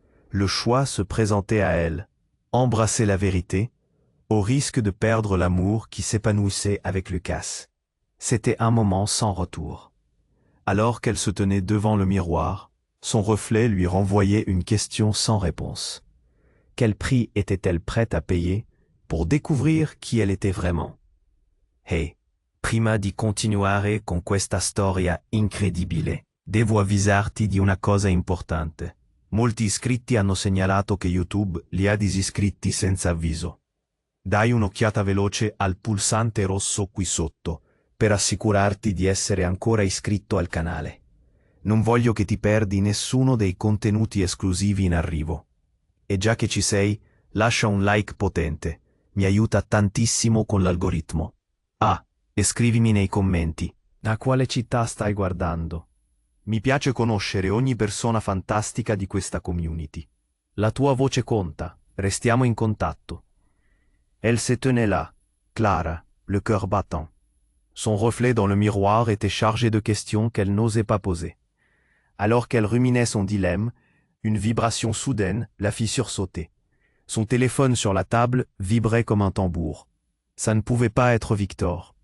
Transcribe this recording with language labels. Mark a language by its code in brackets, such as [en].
[fr] Le choix se présentait à elle, embrasser la vérité, au risque de perdre l'amour qui s'épanouissait avec Lucas. C'était un moment sans retour. Alors qu'elle se tenait devant le miroir, son reflet lui renvoyait une question sans réponse. Quel prix était-elle prête à payer pour découvrir qui elle était vraiment? [it] Hey, prima di continuare con questa storia incredibile, devo avvisarti di una cosa importante. Molti iscritti hanno segnalato che YouTube li ha disiscritti senza avviso. Dai un'occhiata veloce al pulsante rosso qui sotto, per assicurarti di essere ancora iscritto al canale. Non voglio che ti perdi nessuno dei contenuti esclusivi in arrivo. E già che ci sei, lascia un like potente, mi aiuta tantissimo con l'algoritmo. Ah, e scrivimi nei commenti, da quale città stai guardando? Mi piace conoscere ogni persona fantastica di questa community. La tua voce conta, restiamo in contatto. [fr] Elle se tenait là, Clara, le cœur battant. Son reflet dans le miroir était chargé de questions qu'elle n'osait pas poser. Alors qu'elle ruminait son dilemme, une vibration soudaine la fit sursauter. Son téléphone sur la table vibrait comme un tambour. Ça ne pouvait pas être Victor.